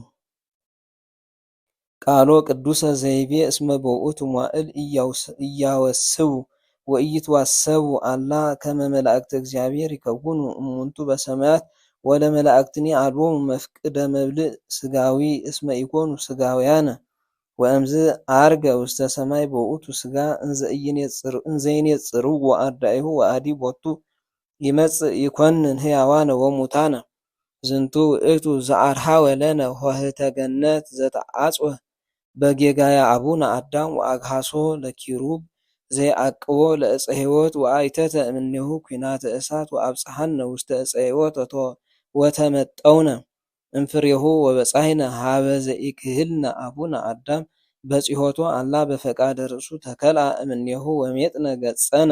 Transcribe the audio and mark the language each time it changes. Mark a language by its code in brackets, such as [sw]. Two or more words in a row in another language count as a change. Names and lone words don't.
[gez] ቃሎ ቅዱሰ ዘይቤ እስመ በውእቱ መዋዕል ኢያወስቡ ወኢይትዋሰቡ አላ ከመ መላእክተ እግዚአብሔር ይከውኑ እሙንቱ በሰማያት ወለመላእክትኒ አልቦሙ መፍቅደ መብልዕ ሥጋዊ እስመ ኢኮኑ ሥጋውያነ ወእምዝ ዐርገ ውስተ ሰማይ በውእቱ ሥጋ እንዘ ይኔጽርዎ አርዳኢሁ ወአዲ ቦቱ ይመጽእ ይኰንን ሕያዋነ ወሙታነ ዝንቱ ውእቱ ዘአርኀወ ለነ ኆኅተ ገነት ዘተዐጽወ በጌጋየ አቡነ አዳም ወአግሐሶ ለኪሩብ ዘይዐቅቦ ለዕፀ ሕይወት ወአይተተ እምኔሁ ኲናተ እሳት ወአብጽሐነ ውስተ ዕፀ ሕይወት ወተመጠውነ እምፍሬሁ ወበጻሕነ ሀበ ዘኢክህልነ አቡነ አዳም በጺሖቶ አላ በፈቃደ ርእሱ ተከልአ እምኔሁ ወሜጥነ ገጸነ